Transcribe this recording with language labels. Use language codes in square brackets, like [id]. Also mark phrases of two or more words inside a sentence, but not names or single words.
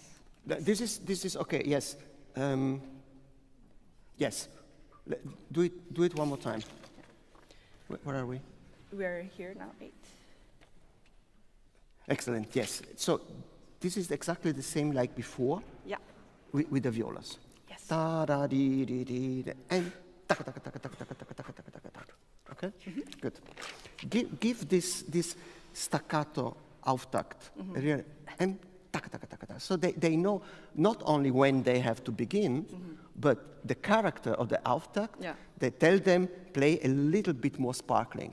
[en] This is okay. Yes. Yes. Do it one more time. Where are we? We're here now, 8. Excellent. Yes. So this is exactly the same like before. Yeah. With the violas. Yes. Da da dee dee dee da, and taka taka taka taka taka taka taka taka taka taka. Okay. Good. Give this staccato Auftakt really, and taka taka taka taka. So they know not only when they have to begin, but the character of the Auftakt. Yeah. They tell them play a little bit more sparkling.